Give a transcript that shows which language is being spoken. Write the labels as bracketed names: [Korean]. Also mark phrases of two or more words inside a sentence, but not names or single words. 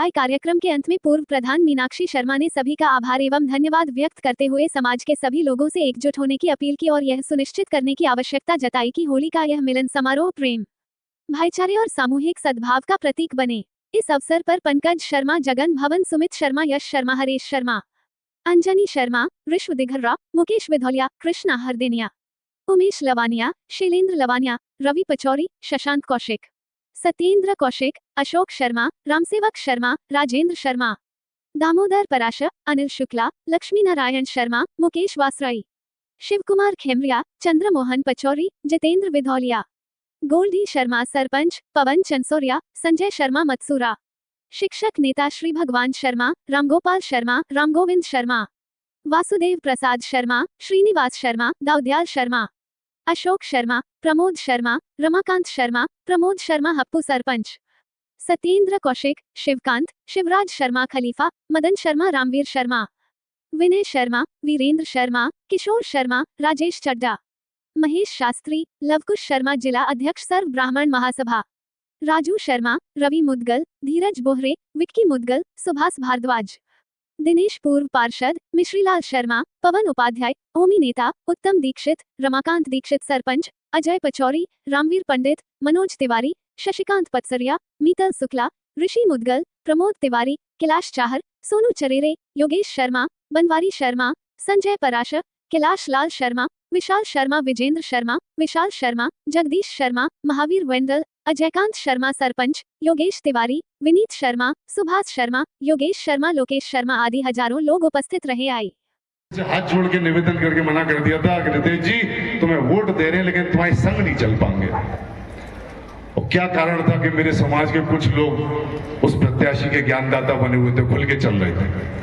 [Hindi] कार्यक्रम के अंत में पूर्व प्रधान मीनाक्षी शर्मा ने सभी का आभार एवं धन्यवाद व्यक्त करते हुए समाज के सभी लोगों से एकजुट होने की अपील की और यह सुनिश्चित करने की आवश्यकता जताई कि होली का यह मिलन समारोह प्रेम, भाईचारे और सामूहिक सद्भाव का प्रतीक बने। इस अवसर पर पंकज शर्मा, जगन भवन, सुमित शर्मा, यश शर्मा, हरीश शर्मा, अंजनी शर्मा, ऋषभ दिघर्रा, मुकेश विधौलिया, कृष्णा हरदेनिया, उमेश लवानिया, शैलेंद्र लवानिया, रवि पचौरी, शशांक कौशिक, सत्येंद्र कौशिक, अशोक शर्मा, रामसेवक शर्मा, राजेंद्र शर्मा, दामोदर पराशर, अनिल शुक्ला, लक्ष्मी नारायण शर्मा, मुकेश वासराई, शिवकुमार खेमरिया, चंद्रमोहन पचौरी, जितेंद्र विधौलिया, गोल्डी शर्मा सरपंच, पवन चंसोरिया, संजय शर्मा मत्सूरा, शिक्षक नेता श्री भगवान शर्मा, रामगोपाल शर्मा, रामगोविंद शर्मा, वासुदेव प्रसाद शर्मा, श्रीनिवास शर्मा, दाऊदयाल शर्मा, अशोक शर्मा, प्रमोद शर्मा, रमाकांत शर्मा, प्रमोद शर्मा हप्पू सरपंच, सत्येंद्र कौशिक, शिवकांत, शिवराज शर्मा खलीफा, मदन शर्मा, रामवीर शर्मा, विनय शर्मा, वीरेंद्र शर्मा, किशोर शर्मा, राजेश चड्डा, महेश शास्त्री, लवकुश शर्मा, जिला अध्यक्ष सर्व ब्राह्मण महासभा, राजू शर्मा, रवि मुदगल, धीरज बोहरे, विक्की मुदगल, सुभाष भारद्वाज, दिनेश पूर्व पार्षद, मिश्रीलाल शर्मा, पवन उपाध्याय, ओमी नेता, उत्तम दीक्षित, रमाकांत दीक्षित सरपंच, अजय पचौरी, रामवीर पंडित, मनोज तिवारी, शशिकांत पत्सरिया, मीतल शुक्ला, ऋषि मुदगल, प्रमोद तिवारी, कैलाश चाहर, सोनू चरेरे, योगेश शर्मा, बनवारी शर्मा, संजय पराशर, कैलाश लाल शर्मा, विशाल शर्मा, विजेंद्र शर्मा, विशाल शर्मा, जगदीश शर्मा, महावीर वेंडल, अजयकांत शर्मा सरपंच, योगेश तिवारी, विनीत शर्मा, सुभाष शर्मा, योगेश शर्मा, लोकेश शर्मा आदि हजारों लोग उपस्थित रहे। आई हाथ जोड़ के निवेदन करके मना कर दिया था कि रितेश जी तुम्हें वोट दे रहे हैं लेकिन तुम्हारे संग नहीं चल पाएंगे। और क्या कारण था कि मेरे समाज के कुछ लोग उस प्रत्याशी के ज्ञानदाता बने हुए थे, खुल के चल रहे थे।